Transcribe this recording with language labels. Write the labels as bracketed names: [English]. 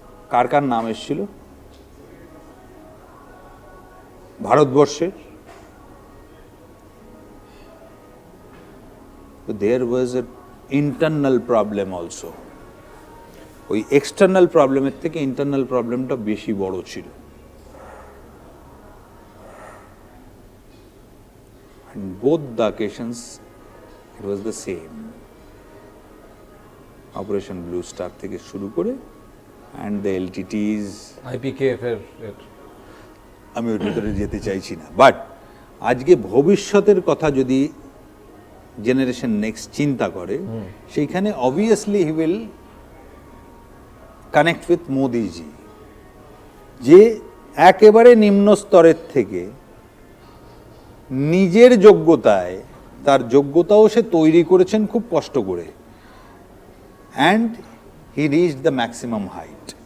[Bangla] কার কার নাম এসেছিল ভারতবর্ষের? [English] There was a internal problem also. [Bangla] ওই এক্সটার্নাল প্রবলেমের থেকে ইন্টারনাল প্রবলেমটা বেশি বড় ছিল। [English] And both the occasions it was the same. [Bangla] Operation blue star থেকে শুরু করে অ্যান্ড দ্য এলটিটিস, আইপিকেএফ এর আমি ওর ভিতরে যেতে চাইছি না। বাট আজকে ভবিষ্যতের কথা যদি জেনারেশন নেক্সট চিন্তা করে, সেইখানে obviously [English] he will connect with Modiji, [Bangla] যে একেবারে নিম্ন স্তরের থেকে নিজের যোগ্যতায়, তার যোগ্যতাও সে তৈরি করেছেন খুব কষ্ট করে, [English] And he reached the maximum height.